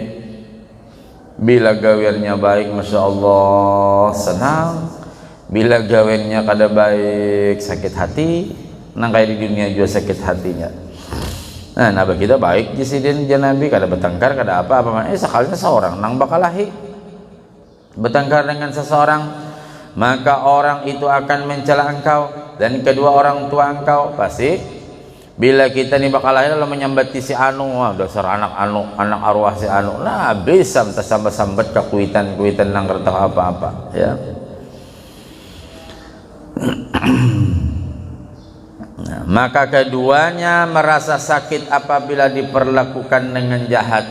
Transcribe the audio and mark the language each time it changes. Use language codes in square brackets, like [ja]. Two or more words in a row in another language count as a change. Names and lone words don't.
[bjn] Bila gawiannya baik, [ar] ما شاء الله [bjn] senang. Bila gawiannya kada baik, sakit hati. Nang kayak di dunia juga sakit hatinya. Nah, nabi kita baik di sidin Nabi, kada bertengkar, kada apa-apa. [id] Sekalinya seorang nang bakalahi bertengkar dengan seseorang, maka orang itu akan mencela engkau dan kedua orang tua engkau. [bjn] Pasti bila kita nih bakalahi lalu menyambati si anu, wah dasar anak arwah si anu, nah bisa sambat-sambat ke kuitan nang kertas apa-apa ya. [id] Maka keduanya merasa sakit apabila diperlakukan dengan jahat.